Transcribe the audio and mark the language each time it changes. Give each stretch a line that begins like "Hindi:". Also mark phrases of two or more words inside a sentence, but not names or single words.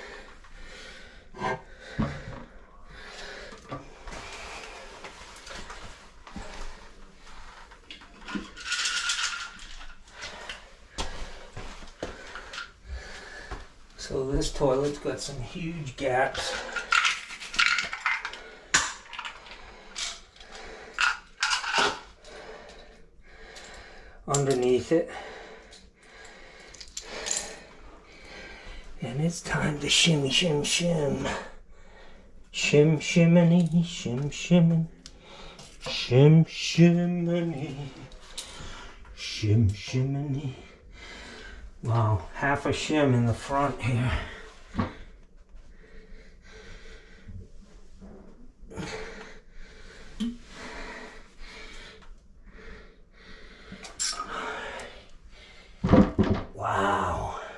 English: So this toilet's got some huge gaps. Underneath it. And it's time to shimmy, shim, shim. Shim, shiminy, shim, shimmin. Shim, shiminy. Shim, shiminy. Wow, half a shim in the front here. Wow.